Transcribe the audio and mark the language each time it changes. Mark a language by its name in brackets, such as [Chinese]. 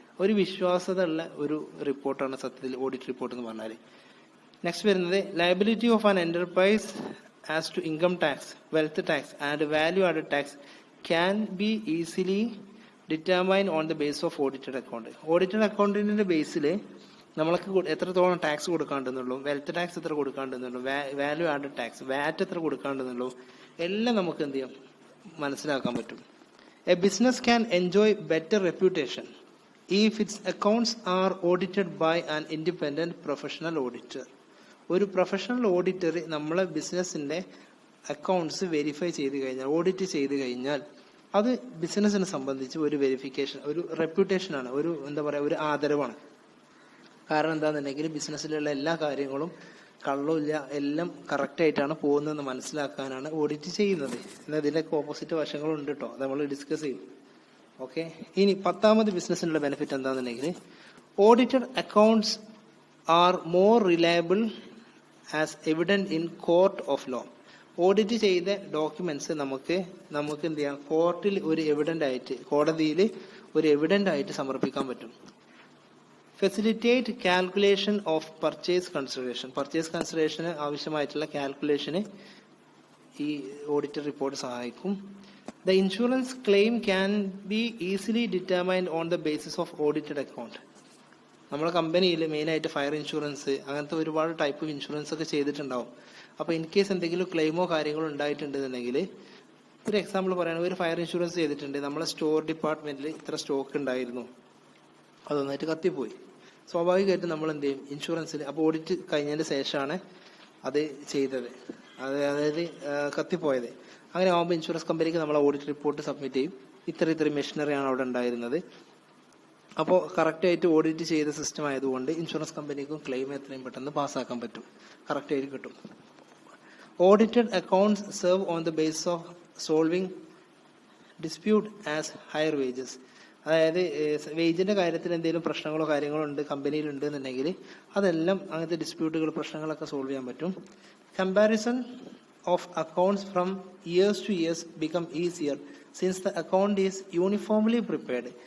[Malayalam] ഒരു വിശ്വാസത ഉള്ള ഒരു റിപ്പോർട്ടാണ് സത്യത്തിൽ ഓഡിറ്റ് റിപ്പോർട്ട് എന്ന് പറഞ്ഞാൽ. നെക്സ്റ്റ് വരുന്നത് [English] Liability of an enterprise as to income tax, wealth tax and value added tax can be easily determine on the base of audited account. [Malayalam] Audited അക്കൗണ്ടിന്റെ ബേസിൽ നമ്മൾക്ക് എത്രത്തോളം ടാക്സ് കൊടുക്കാണ്ടെന്നുള്ളൂ, വെൽത്ത് ടാക്സ് എത്ര കൊടുക്കാണ്ടെന്നുള്ളൂ, value added tax വാറ്റ് എത്ര കൊടുക്കാണ്ടെന്നുള്ളൂ എല്ലാം നമുക്ക് എന്ത് ചെയ്യാം മനസ്സിലാക്കാൻ പറ്റും. [English] A business can enjoy better reputation if its accounts are audited by an independent professional auditor. [Malayalam] ഒരു പ്രൊഫഷണൽ ഓഡിറ്റർ നമ്മളെ ബിസിനസിന്റെ അക്കൗണ്ട്സ് വെരിഫൈ ചെയ്ത് കഴിഞ്ഞാൽ, ഓഡിറ്റ് ചെയ്ത് കഴിഞ്ഞാൽ അത് ബിസിനസിനെ സംബന്ധിച്ച് ഒരു വെരിഫിക്കേഷൻ, ഒരു റെപ്യൂട്ടേഷനാണ്, ഒരു എന്താ പറയുക, ഒരു ആദരവാണ്. കാരണം എന്താണെന്നുണ്ടെങ്കിൽ ബിസിനസ്സിലുള്ള എല്ലാ കാര്യങ്ങളും കള്ളമില്ല, എല്ലാം കറക്റ്റായിട്ടാണ് പോകുന്നതെന്ന് മനസ്സിലാക്കാനാണ് ഓഡിറ്റ് ചെയ്യുന്നത്. എന്നാൽ ഇതിൻ്റെയൊക്കെ ഓപ്പോസിറ്റ് വശങ്ങളുണ്ട് കേട്ടോ, അത് നമ്മൾ ഡിസ്കസ് ചെയ്യും. ഓക്കെ, ഇനി 10ാമത് ബിസിനസ്സിനുള്ള benefit എന്താണെന്നുണ്ടെങ്കിൽ [English] Audited accounts are more reliable as evident in court of law. [Malayalam] Audit ചെയ്ത ഡോക്യുമെന്റ്സ് നമുക്ക് എന്ത് ചെയ്യാം, കോർട്ടിൽ ഒരു എവിഡന്റ് ആയിട്ട്, കോടതിയിൽ ഒരു എവിഡന്റ് ആയിട്ട് സമർപ്പിക്കാൻ പറ്റും. [English] Facilitate calculation of purchase consideration. [Malayalam] Purchase കൺസിഡറേഷന് ആവശ്യമായിട്ടുള്ള കാൽക്കുലേഷന് ഈ ഓഡിറ്റർ റിപ്പോർട്ട് സഹായിക്കും. [English] The insurance claim can be easily determined on the basis of audited account. [Malayalam] നമ്മുടെ കമ്പനിയിൽ മെയിനായിട്ട് ഫയർ ഇൻഷുറൻസ്, അങ്ങനത്തെ ഒരുപാട് ടൈപ്പ് ഓഫ് ഇൻഷുറൻസ് ഒക്കെ ചെയ്തിട്ടുണ്ടാവും. അപ്പോൾ ഇൻ കേസ് എന്തെങ്കിലും ക്ലെയിമോ കാര്യങ്ങളോ ഉണ്ടായിട്ടുണ്ടെന്നുണ്ടെങ്കിൽ, ഒരു എക്സാമ്പിൾ പറയുകയാണെങ്കിൽ ഒരു ഫയർ ഇൻഷുറൻസ് ചെയ്തിട്ടുണ്ട്, നമ്മളെ സ്റ്റോർ ഡിപ്പാർട്ട്മെന്റിൽ ഇത്ര സ്റ്റോക്ക് ഉണ്ടായിരുന്നു, അതൊന്നായിട്ട് കത്തിപ്പോയി. സ്വാഭാവികമായിട്ടും നമ്മൾ എന്ത് ചെയ്യും, ഇൻഷുറൻസിൽ, അപ്പോൾ ഓഡിറ്റ് കഴിഞ്ഞതിന് ശേഷമാണ് അത് ചെയ്തത്, അതായത് കത്തിപ്പോയത്. അങ്ങനെ ആകുമ്പോൾ ഇൻഷുറൻസ് കമ്പനിക്ക് നമ്മൾ ഓഡിറ്റ് റിപ്പോർട്ട് സബ്മിറ്റ് ചെയ്യും, ഇത്ര മെഷീനറിയാണ് അവിടെ ഉണ്ടായിരുന്നത്. അപ്പോൾ കറക്റ്റായിട്ട് ഓഡിറ്റ് ചെയ്ത സിസ്റ്റം ആയതുകൊണ്ട് ഇൻഷുറൻസ് കമ്പനിക്കും ക്ലെയിം എത്രയും പെട്ടെന്ന് പാസ്സാക്കാൻ പറ്റും, കറക്റ്റായിട്ട് കിട്ടും. [English] Audited accounts serve on the base of solving dispute as higher wages. [Malayalam] അതായത് വേജിന്റെ കാര്യത്തിൽ എന്തെങ്കിലും പ്രശ്നങ്ങളോ കാര്യങ്ങളോ ഉണ്ട് കമ്പനിയിൽ ഉണ്ട് എന്നുണ്ടെങ്കിൽ അതെല്ലാം അങ്ങനത്തെ ഡിസ്പ്യൂട്ടുകൾ, പ്രശ്നങ്ങളൊക്കെ സോൾവ് ചെയ്യാൻ പറ്റും. [English] Comparison of accounts from years to years become easier since the account is uniformly prepared.